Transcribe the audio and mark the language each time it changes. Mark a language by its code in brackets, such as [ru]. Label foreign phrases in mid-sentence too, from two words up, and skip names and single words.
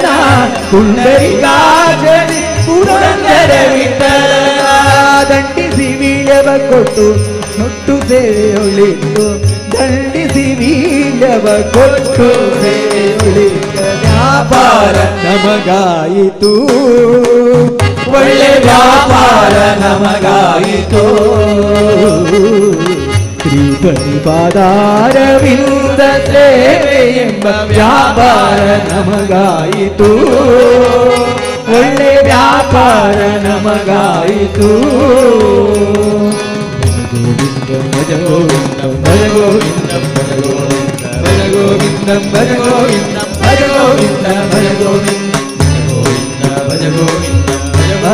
[kn] ಪುಂಡರಿಕಾಕ್ಷ ಶ್ರೀ ಪುರಂದರ ವಿಠಲನ ದಂಡಿಸಿ ವೀಳ್ಯವ ಕೊಟ್ಟು ತೊಟ್ಟು ಸೇವೆಯೊಳಿತು ದಂಡಿಸಿ ವೀಳ್ಯವ ಕೊಟ್ಟು ಸೇವೆಯೊಳಿತ ವ್ಯಾಪಾರ ನಮಗಾಯಿತು ಒಳ್ಳೆ ವ್ಯಾಪಾರ ನಮಗಾಯಿತು ಶ್ರೀಪತಿ ಪಾದಾರವಿಂದ ಸೇವೆ ಎಂಬ ವ್ಯಾಪಾರ ನಮಗಾಯಿತು ಒಳ್ಳೆ ವ್ಯಾಪಾರ ನಮಗಾಯಿತು [sa] ಭಜ ಗೋವಿಂದಂ ಭಜ ಗೋವಿಂದಂ ಭಜ ಗೋವಿಂದಂ ಭಜ ಗೋವಿಂದಂ ಭಜ ಗೋವಿಂದಂ ಭಜ ಗೋವಿಂದಂ ಭಜ ಗೋವಿಂದಂ ಭಜ ಗೋವಿಂದಂ ಭಜ